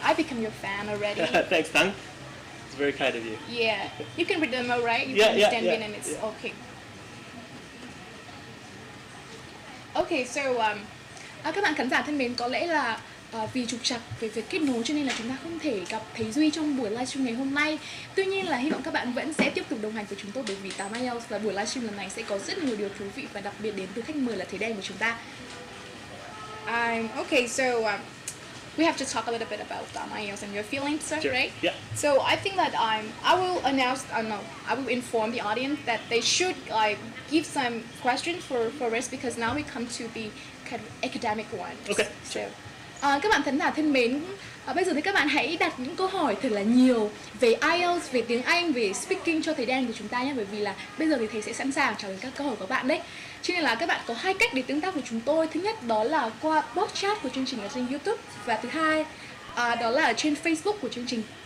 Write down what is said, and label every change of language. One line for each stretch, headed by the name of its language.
English: I become your fan already. Thanks, Thăng. It's very kind of you. Yeah. You can read them all, right? You Yeah, can understand Vietnamese. Yeah. Okay. Okay, so
Vietnamese: các bạn khán giả thân mến, có lẽ là vì trục trặc về việc kết nối cho nên là chúng ta không thể gặp thấy Duy trong buổi livestream ngày hôm nay. Tuy nhiên là hy vọng các bạn vẫn sẽ tiếp tục đồng hành với chúng tôi, bởi vì IELTS và buổi livestream lần này sẽ có rất nhiều điều thú vị và đặc biệt đến từ khách mời là thầy Dan của chúng ta.
English: Okay, so we have to talk a little bit about IELTS and your feelings, Sure. right? Yeah. So I think that I will I will inform the audience that they should give some questions for us, because now we come to the kind of academic ones. Okay.
Vietnamese: So, các bạn khán giả thân mến, bây giờ thì các bạn hãy đặt những câu hỏi thật là nhiều về IELTS, về tiếng Anh, về speaking cho thầy Dan của chúng ta nhé, bởi vì là bây giờ thì thầy sẽ sẵn sàng trả lời các câu hỏi của các bạn đấy. Cho nên là các bạn có hai cách để tương tác với chúng tôi. Thứ nhất đó là qua bot chat của chương trình ở trên YouTube, và thứ hai đó là ở trên Facebook của chương trình.